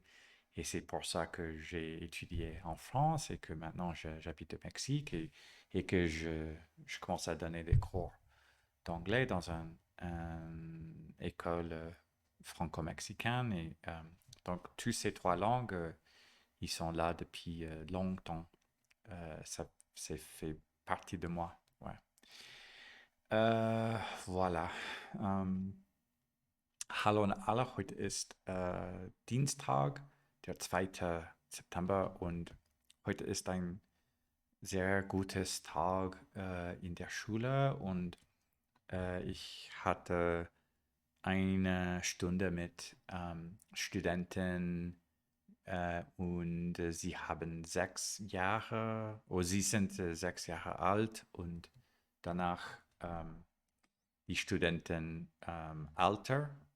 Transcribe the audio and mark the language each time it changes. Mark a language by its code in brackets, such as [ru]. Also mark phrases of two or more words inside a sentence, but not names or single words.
[fr] Et c'est pour ça que j'ai étudié en France et que maintenant j'habite au Mexique et que je commence à donner des cours d'anglais dans une école franco-mexicaine. Et donc, toutes ces trois langues, ils sont là depuis longtemps. Ça, c'est fait partie de moi. Ouais. Voilà. [de] Hallo und alle, heute ist Dienstag, der 2. September und heute ist ein sehr gutes Tag in der Schule und ich hatte eine Stunde mit Studenten und sie haben 6 Jahre, oder sie sind 6 Jahre alt und danach die Studenten älter.